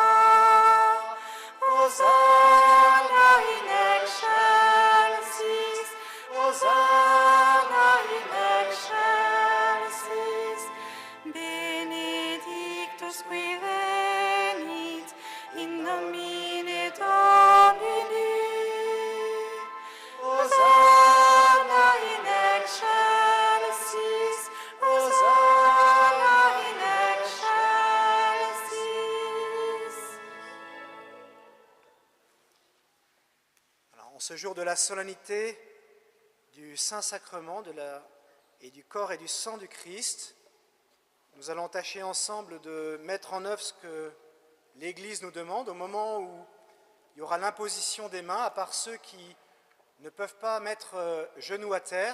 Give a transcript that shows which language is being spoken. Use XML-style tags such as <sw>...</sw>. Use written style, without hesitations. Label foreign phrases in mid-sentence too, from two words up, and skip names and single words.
<la>Hosanna in excelsis, Hosanna in excelsis, benedictus qui venit in nomine Domini. Hosanna in excelsis, Hosanna in excelsis.</la> <fr>Alors, en ce jour de la solennité du Saint-Sacrement et du corps et du sang du Christ, nous allons tâcher ensemble de mettre en œuvre ce que l'Église nous demande au moment où il y aura l'imposition des mains, à part ceux qui ne peuvent pas mettre genoux à terre.</fr>